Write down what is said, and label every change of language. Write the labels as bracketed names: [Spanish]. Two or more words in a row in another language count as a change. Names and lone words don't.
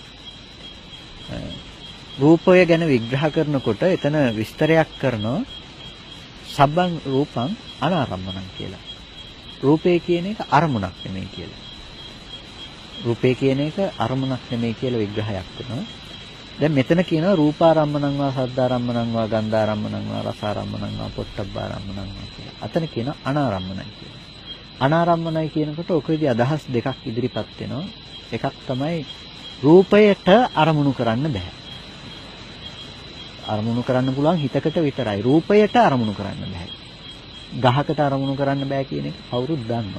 [Sinhala] රූපය ගැන විග්‍රහ කරනකොට එතන විස්තරයක් කරනවා [Pali] සබ්බං රූපං අනාරම්මණං [Sinhala] කියලා. රූපය කියන එක අරමුණක් නෙමෙයි කියලා. රූපේ කියන එක අරමුණක් නෙමෙයි කියලා විග්‍රහයක් වෙනවා. දැන් මෙතන කියනවා [Pali] රූපාරම්මණං වා සද්ධාරම්මණං වා ගන්ධාරම්මණං වා රසාරම්මණං වා පොට්ටබ්බාරම්මණං වා [Sinhala] කියලා. අතන කියනවා අනාරම්මණයි කියලා. අනාරම්මණයි කියනකොට ඔකේදී අදහස් දෙකක් ඉදිරිපත් වෙනවා. එකක් තමයි රූපයට අරමුණු කරන්න බෑ. අරමුණු කරන්න පුළුවන් හිතකට විතරයි. රූපයට අරමුණු කරන්න බෑ. ගහකට අරමුණු කරන්න බෑ කියන එක කවුරුත් දන්නවා.